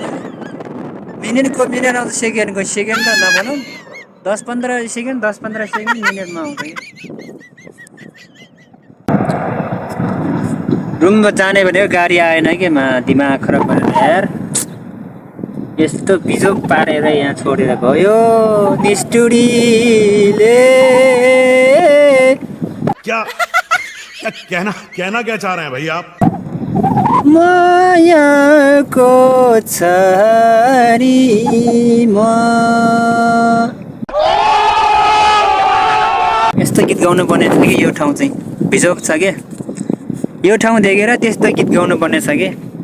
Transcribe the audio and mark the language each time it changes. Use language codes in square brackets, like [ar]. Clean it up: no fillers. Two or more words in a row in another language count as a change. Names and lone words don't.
[ne] मिनेट आउँछ, सेकेन्डको सेकेन्ड त नभनौँ, 10-15 सेकेन्ड मिनेटमा आउँछ कि। रुममा जाने भनेको गाडी आएन कि दिमाग खराब गरेर यार। यस्तो बिजोक पारेर यहाँ छोडेर गयो निष्ठुरीले। [hi] क्या कहना क्या चाह रहे हैं भाई आप? [ne] मायाको छरीमा यस्तो त्यस्तो गीत गाउनु पर्ने छ कि यो ठाउँ चाहिँ बिजोक छ के यो ठाउँ देखेर त्यस्तो गीत गाउनु पर्ने छ के